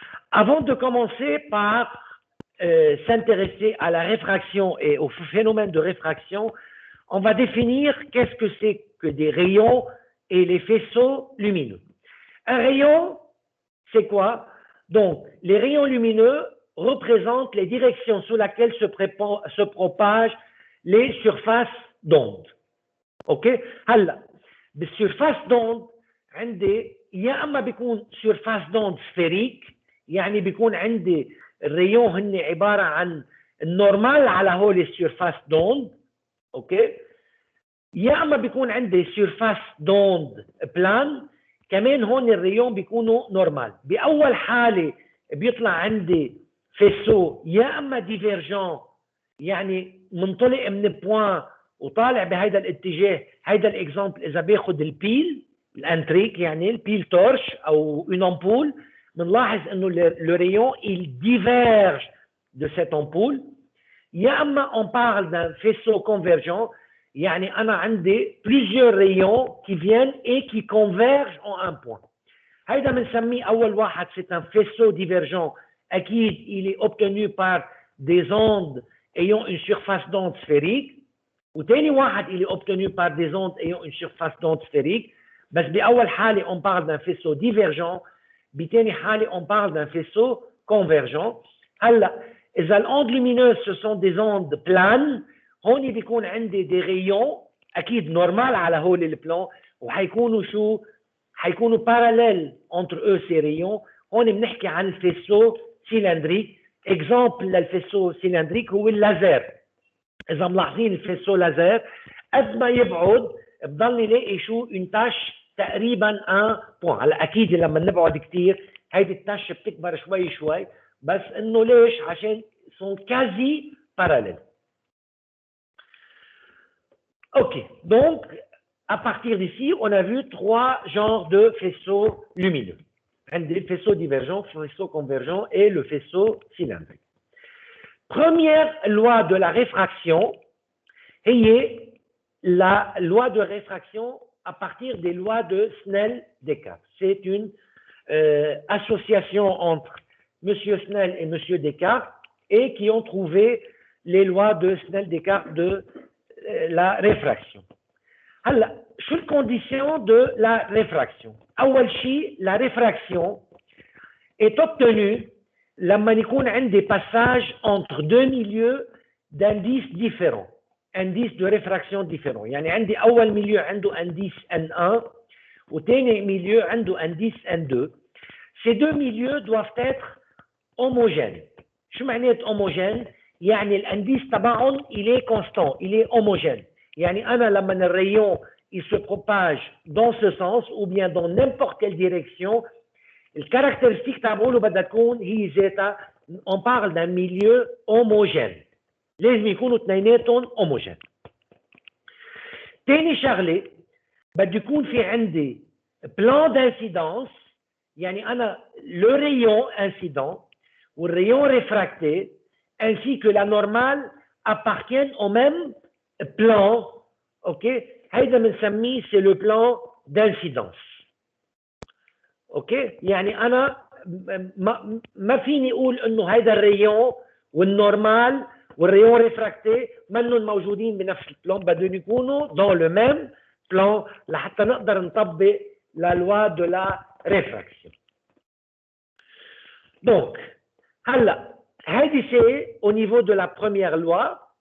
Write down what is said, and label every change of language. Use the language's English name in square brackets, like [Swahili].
[French] Avant de commencer par s'intéresser à la réfraction et au phénomène de réfraction, on va définir qu'est-ce que c'est que des rayons et les faisceaux lumineux. Un rayon, c'est quoi? Donc, les rayons lumineux représentent les directions sous lesquelles se propagent les surfaces d'onde. OK? [Arabic] هلا بالsurface d'onde عندي يا اما بيكون [French] surface d'onde sphérique، [Arabic] يعني بيكون عندي الريون هن عباره عن النورمال على هول السيرفاس دوند. اوكي. يا اما بيكون عندي سيرفاس دوند بلان، كمان هون الريون بيكونوا نورمال. بأول حالة بيطلع عندي فيسو يا أما ديفيرجون، يعني منطلق من بوان وطالع بهيدا الاتجاه. هيدا الاكزامبل إذا باخد البيل الانتريك، يعني البيل تورش أو une ampoule، بنلاحظ إنه [French] le rayon il diverge de cette ampoule. [Arabic] يا أما [French] on parle d'un faisceau convergent، [Arabic] يعني أنا عندي [French] plusieurs rayons qui viennent et qui convergent en un point. [Arabic] هيدا بنسميه أول واحد [French] c'est un faisceau divergent. أكيد il est obtenu par des ondes ayant une surface d'onde sphérique. [Arabic] وتاني واحد [French] il est obtenu par des ondes ayant une surface d'onde sphérique. [Arabic] بس بأول حالة [French] on parle d'un faisceau divergent، [Arabic] بتاني حالة [French] on parle d'un faisceau convergent. هلا إذا الondes lumineuses ce sont des ondes planes، [Arabic] هون بيكون عندي [French] des rayons [Arabic] أكيد نورمال على هول البلان، وحيكونوا شو؟ حيكونوا [French] parallèles entre eux ces rayons. [Arabic] هون بنحكي عن الفيسو سيلندريك. اكزامبل للفيسو سيلندريك هو اللازر. إذا ملاحظين الفيسو لازر قد ما يبعد بضل نلاقي شو؟ une tache تقريبا 1 بوان. هلا أكيد لما نبعد كثير هيدي التاش بتكبر شوي شوي، بس إنه ليش؟ عشان [French] sont quasi parallèles. Ok, donc à partir d'ici, on a vu 3 genres de faisceaux lumineux. Le faisceau divergent, le faisceau convergent et le faisceau cylindrique. Première loi de la réfraction est la loi de réfraction à partir des lois de Snell-Descartes. C'est une association entre M. Snell et M. Descartes et qui ont trouvé les lois de Snell-Descartes de la réfraction. Alors, sur les conditions de la réfraction. [Arabic] أول شيء, [French] la réfraction est obtenue [Arabic] لما يكون عندي [French] des passages entre deux milieux d'indices différents, indices de réfraction différents. [Arabic] يعني عندي أول milieu عنده indice N1 وثاني milieu عنده indice N2. [French] Ces deux milieux doivent être homogènes. [Arabic] شو معنات [French] homogènes؟ يعني l'indice تبعهم il est constant, il est homogène. [Arabic] يعني أنا لما [French] الrayon il se propage dans ce sens ou bien dans n'importe quelle direction, le caractéristique [Arabic] تبعه بدها تكون هي ذاتها. [French] On parle d'un milieu homogène. [Arabic] لازم يكونوا اثنيناتهم homogènes. تاني شغلة بده يكون في عندي [French] plan d'incidence، [Arabic] يعني أنا [French] le rayon incident ou le rayon réfracté ainsi que la normale appartiennent au même plan. OK? [Arabic] هيدا بنسميه [French] c'est le plan d'incidence. [Arabic] OK؟ يعني أنا ما فيني أقول إنه هيدا الريون والنورمال والريون ريفراكتي منهم موجودين بنفس البلان، بدهم يكونوا [French] dans le même plan [Arabic] لحتى نقدر نطبق [French] la loi de la réfraction. Donc, [Arabic] هلا هيدي [French] c'est au niveau de la première loi.